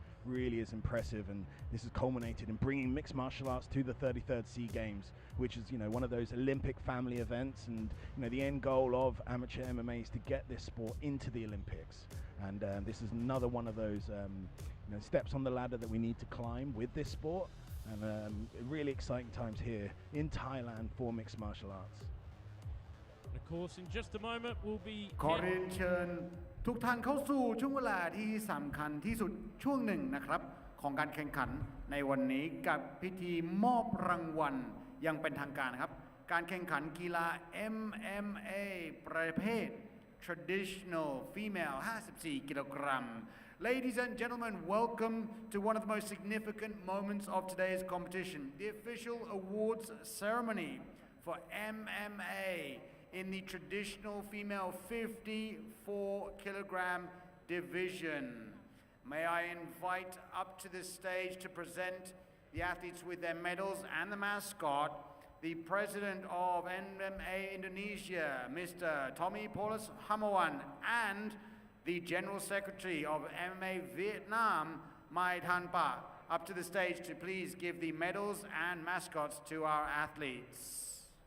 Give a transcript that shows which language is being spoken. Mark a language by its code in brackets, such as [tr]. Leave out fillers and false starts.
[en] Really is impressive, and this has culminated in bringing mixed martial arts to the 33rd SEA Games, which is one of those Olympic family events, and the end goal of amateur MMA is to get this sport into the Olympics, and this is another one of those steps on the ladder that we need to climb with this sport, and really exciting times here in Thailand for mixed martial arts. And of course, in just a moment we'll be [th] ขอเรียนเชิญทุกท่านเข้าสู่ช่วงเวลาที่สำคัญที่สุดช่วงหนึ่งนะครับของการแข่งขันในวันนี้กับพิธีมอบรางวัล ยังเป็นทางการนะครับการแข่งขันกีฬา MMA ประเภท Traditional Female 54 กิโลกรัม [en] Ladies and gentlemen, welcome to one of the most significant moments of today's competition, the official awards ceremony for MMA in the traditional female 54 kilogram division. May I invite up to the stage to present the athletes with their medals and the mascot, the president of MMA Indonesia, Mr. Tommy Paulus Ngamwongwan, and the general secretary of MMA Vietnam, Mai Than Pa, up to the stage to please give the medals and mascots to our athletes.